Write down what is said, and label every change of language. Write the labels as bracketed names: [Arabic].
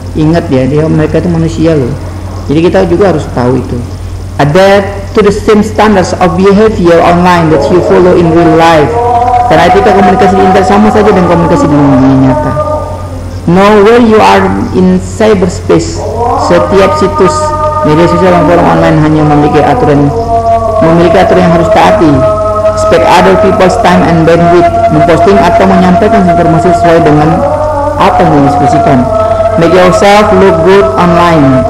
[Indonesian] Ingat ya, mereka itu manusia loh. Jadi kita juga harus tahu itu. [English] Adapt to the same standards of behavior online that you follow in real life. [Indonesian] Karena etika komunikasi di internet sama saja dengan komunikasi di dunia nyata. [English] Know where you are in cyberspace. [Indonesian] Setiap situs media sosial dan forum online hanya memiliki aturan yang harus taati. [English] Respect other people's time and bandwidth. [Indonesian] Memposting atau menyampaikan informasi sesuai dengan apa yang didiskusikan. [English] Make yourself look good online.